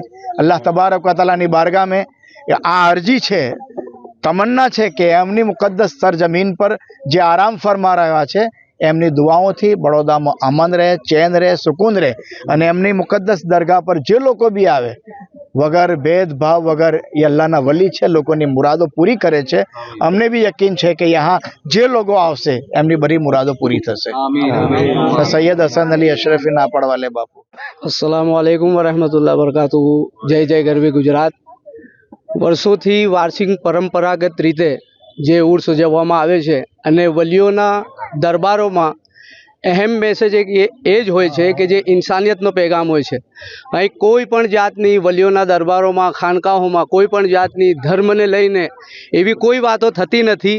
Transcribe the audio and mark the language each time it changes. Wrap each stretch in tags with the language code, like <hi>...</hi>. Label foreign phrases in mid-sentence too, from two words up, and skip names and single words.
<gu>અલ્લાહ તબારક વ તઆલાની બારગાહમાં આ અરજી છે, તમન્ના છે કે એમની મુકદ્દસ સરજમીન પર જે આરામ ફરમા રહ્યા છે એમની દુઆઓથી બડોદામાં અમન રહે, ચેન રહે, સુકૂન રહે અને એમની મુકદ્દસ દરગાહ પર જે લોકો બી આવે વગર ભેદભાવ વગર એ અલ્લાહના વલી છે, લોકોની મુરાદો પૂરી કરે છે. અમને બી યકીન છે કે यहाँ જે લોકો આવશે એમની બધી મુરાદો પૂરી થશે. સૈયદ હસન અલી અશરફી નાપડવાલે બાપુ.</gu> <ar>السلام عليكم ورحمة الله وبركاته.</ar> <gu>જય જય ગરવી ગુજરાત। વર્ષોથી વાર્ષિક પરંપરાગત રીતે જે ઉર્સ ઉજવવામાં આવે છે અને વલીઓના દરબારોમાં અહેમ મેસેજ એક એ જ હોય છે કે જે ઇન્સાનિયતનો પેગામ હોય છે. અહીં કોઈ પણ જાતની વલીઓના દરબારોમાં ખાનકાહોમાં કોઈ પણ જાતની ધર્મને લઈને એવી કોઈ વાતો થતી નથી.</gu>